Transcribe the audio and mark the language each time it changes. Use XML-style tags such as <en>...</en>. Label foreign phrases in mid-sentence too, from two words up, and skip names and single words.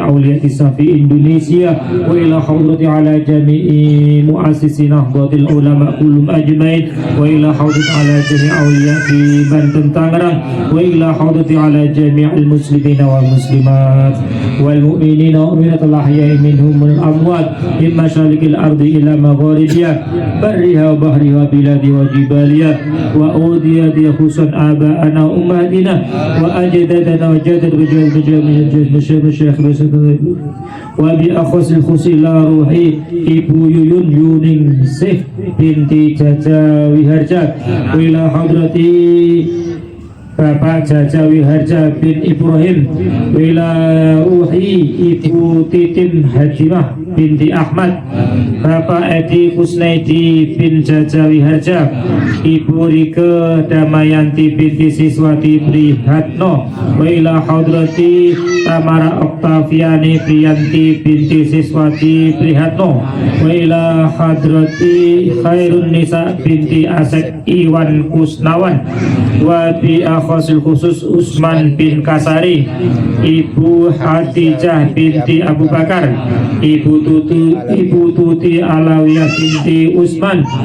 <ar>أولياء الإسلام في إندونيسيا، وإلى حضرة على جميع مؤسسي نهضة العلماء كلهم أجمعين، وإلى حضرة على جميع أولياء في بنتن تانgerang، وإلى حضرة على جميع المسلمين والمسلمات والمؤمنين والمؤمنات الأحياء منهم من الأموات من مشارق الأرض إلى مغاربها برها وبحرها وبلادها وجبالها وأوديتها، خصوصا آباءنا وأمهاتنا وأجدادنا وجدد مشايخ وبأخص الخصوص إلى روحي Ibu Yuyun Yuningsih binti Jaja Wiharja, وإلى حضرتي Bapak Jaja Wiharja bin Ibrahim, وإلى روح Ibu Titin Hajimah binti Ahmad, Bapak Edi Kusnaidi bin Jaja Wiharja, Ibu Rike Damayanti binti Siswati Prihatno, وإلى حضرة Tamara Oktaviani Priyanti binti Siswati Prihatno, وإلى حضرة Khairun Nisa binti Asep Iwan Kusnawan, وبخصوص خصوص Usman bin Kasari, Ibu Hadijah binti Abu Bakar, Ibu Tuti Alawiyah binti Usman.</ar>